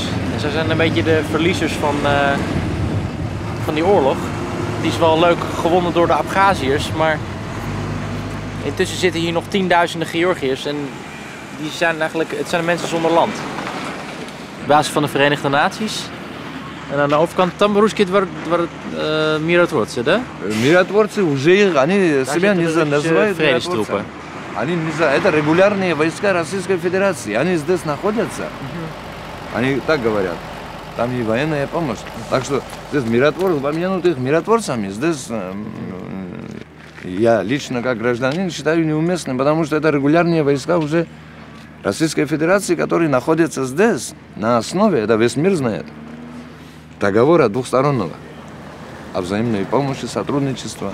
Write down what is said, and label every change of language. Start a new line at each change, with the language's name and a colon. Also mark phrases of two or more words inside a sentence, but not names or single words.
Dutch: En zij zijn een beetje de verliezers van die oorlog. Die is wel leuk gewonnen door de Abkhaziërs, maar intussen zitten hier nog tienduizenden Georgiërs en die zijn eigenlijk, het zijn mensen zonder land. Op basis van de Verenigde Naties. En aan de overkant
Russian: там русские миротворцы, да? Миротворцы уже они себя не называют миротворцами. Они не знаю, это регулярные войска Российской Федерации. Они здесь находятся. Они так говорят. Там и военная помощь. Так что здесь миротворцы, помянут их миротворцами. Здесь я лично как гражданин считаю неуместным, потому что это регулярные войска уже Российской Федерации, которые находятся здесь на основе, это весь мир знает, договора двухстороннего о взаимной помощи, сотрудничества.